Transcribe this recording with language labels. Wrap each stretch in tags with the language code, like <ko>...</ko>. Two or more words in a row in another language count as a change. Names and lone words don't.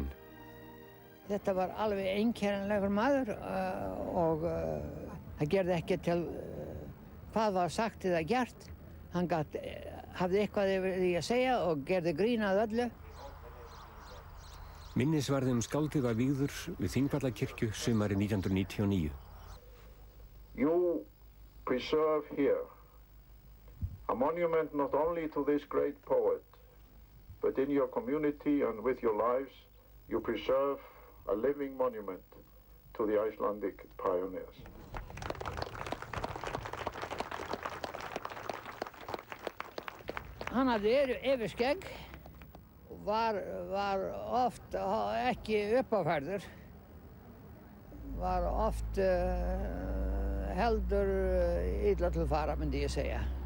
<is>Þetta var alveg einkennanlegur maður og það gerði ekki til hvað var sagt eða gert. Hann hafði eitthvað yfir því að segja og gerði grín að öllu. Minnisvarði skáldið var vígður við Þingvallakirkju sumarið 1999.</is> <en>You preserve here a monument not only to this great poet, but in your community and with your lives, you preserve a living monument to the Icelandic pioneers.</en> <is>Hann hafði yfirskegg og var oft ekki uppáfærður, var oft heldur illa til fara, myndi ég segja.</is>